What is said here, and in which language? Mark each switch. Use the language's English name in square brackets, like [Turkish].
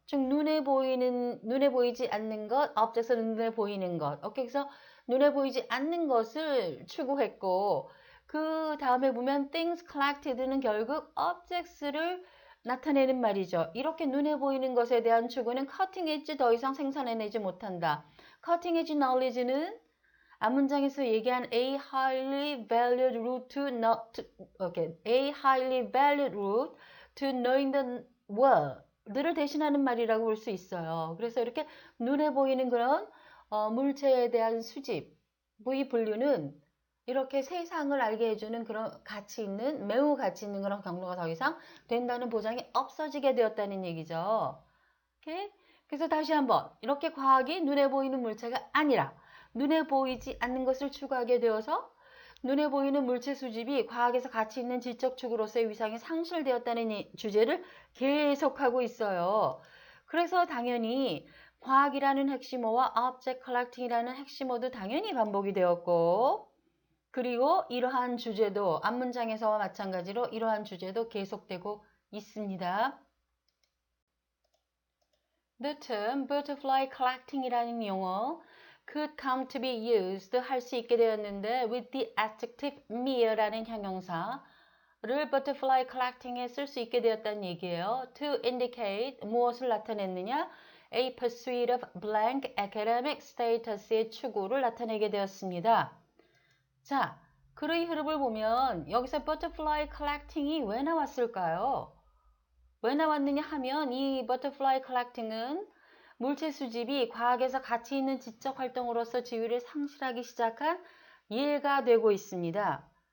[Korean] 즉 눈에 보이지 않는 것, objects는 눈에 보이는 것. 오케이, 그래서 눈에 보이지 않는 것을 추구했고 그 다음에 보면 things collected는 결국 objects를 나타내는 말이죠. 이렇게 눈에 보이는 것에 대한 추구는 cutting edge 더 이상 생산해내지 못한다. [English] cutting edge knowledge는 [Korean] 앞문장에서 얘기한 [English] a highly valued route to a highly valued route to knowing the world를 [Korean] 대신하는 말이라고 볼 수 있어요. 그래서 이렇게 눈에 보이는 그런 물체에 대한 수집, 이 분류는 이렇게 세상을 알게 해주는 그런 매우 가치 있는 그런 경로가 더 이상 된다는 보장이 없어지게 되었다는 얘기죠. 오케이? 그래서 다시 한번 이렇게 과학이 눈에 보이는 물체가 아니라 눈에 보이지 않는 것을 추구하게 되어서 눈에 보이는 물체 수집이 과학에서 가치 있는 지적 추구로서의 위상이 상실되었다는 이 주제를 계속하고 있어요. 그래서 당연히 과학이라는 핵심어와 object collecting이라는 핵심어도 당연히 반복이 되었고 그리고 이러한 주제도 앞문장에서와 마찬가지로 이러한 주제도 계속되고 있습니다. [English] The term butterfly collecting이라는 용어 could come to be used 할 수 있게 되었는데 with the adjective mere라는 형용사를 butterfly collecting에 [Korean] 쓸 수 있게 되었다는 얘기예요. [English] To indicate [Korean] 무엇을 나타냈느냐? [English] A pursuit of blank academic status의 [Korean] 추구를 나타내게 되었습니다. 자, 글의 흐름을 보면 여기서 butterfly collecting이 왜 나왔을까요? 왜 나왔느냐 하면 이 butterfly collecting은 물체 수집이 과학에서 가치 있는 지적 활동으로서 지위를 상실하기 시작한 예가 되고 있습니다.